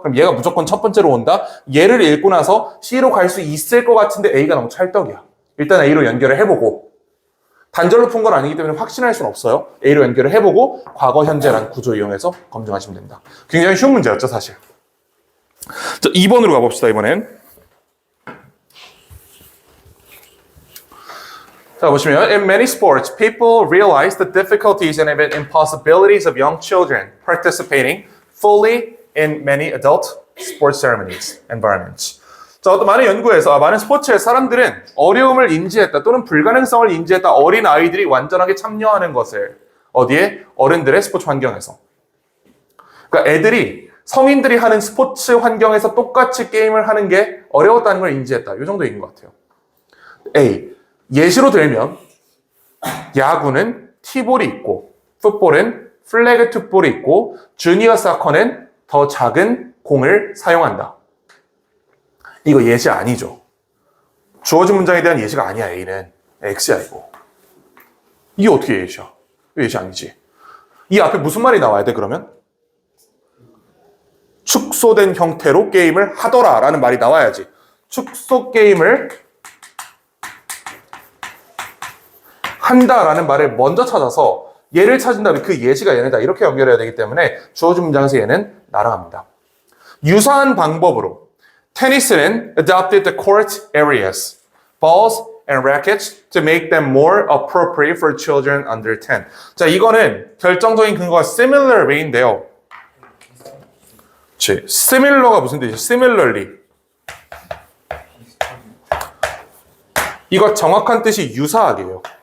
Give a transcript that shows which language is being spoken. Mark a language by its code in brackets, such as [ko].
[ko] 그럼 얘가 무조건 첫 번째로 온다? 얘를 읽고 나서 C로 갈 수 있을 것 같은데 A가 너무 찰떡이야. 일단 A로 연결을 해보고 단절로 푼 건 아니기 때문에 확신할 수는 없어요. A로 연결을 해보고 과거, 현재라는 구조 이용해서 검증하시면 됩니다. 굉장히 쉬운 문제였죠, 사실. 자, 2번으로 가봅시다, 이번엔. 자, 보시면 [en] in many sports, people realize the difficulties and even impossibilities of young children participating fully in many adult sports ceremonies, environments. [ko] 자, 어떤 많은 연구에서 많은 스포츠에 사람들은 어려움을 인지했다 또는 불가능성을 인지했다. 어린 아이들이 완전하게 참여하는 것을 어디에? 어른들의 스포츠 환경에서. 그러니까 애들이 성인들이 하는 스포츠 환경에서 똑같이 게임을 하는 게 어려웠다는 걸 인지했다. 이 정도 얘기인 것 같아요. A. 예시로 들면 야구는 티볼이 있고 풋볼은 플래그 투볼이 있고 주니어 사커는 더 작은 공을 사용한다. 이거 예시 아니죠. 주어진 문장에 대한 예시가 아니야. A는 X야 이거. 이게 어떻게 예시야? 이거 예시 아니지. 이 앞에 무슨 말이 나와야 돼 그러면? 축소된 형태로 게임을 하더라 라는 말이 나와야지. 축소 게임을 한다라는 말을 먼저 찾아서 얘를 찾은 다음에 그 예시가 얘네다 이렇게 연결해야 되기 때문에 주어진 문장에서 얘는 날아갑니다. 유사한 방법으로 테니스는 [en] adopted the court areas, balls and rackets to make them more appropriate for children under 10. [ko] 자, 이거는 결정적인 근거가 similarly인데요. similar가 무슨 뜻이죠? [en] similarly. [ko] 이거 정확한 뜻이 유사하게요.